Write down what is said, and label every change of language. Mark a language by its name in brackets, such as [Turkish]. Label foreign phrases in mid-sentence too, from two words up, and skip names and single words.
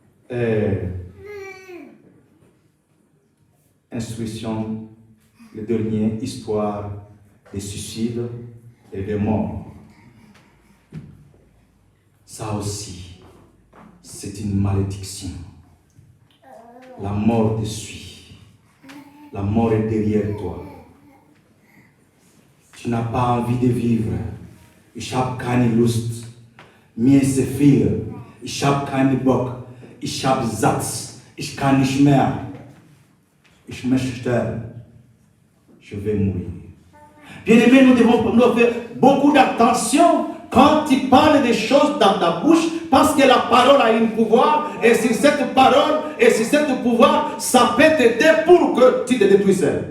[French] instruction, le dernier, histoire des suicides et des morts. Ça aussi, c'est une malédiction. La mort te suit. La mort est derrière toi. Tu n'as pas envie de vivre. [German] Ich habe keine Lust. Mir ist zu viel. Ich habe keinen Bock. Ich habe Satz. Ich kann nicht mehr. Ich möchte sterben. [French] Je vais mourir. Bien-aimés, nous devons faire beaucoup d'attention quand tu parles des choses dans ta bouche, parce que la parole a un pouvoir, et sur cette parole et sur ce pouvoir, ça peut t'aider pour que tu te détruises.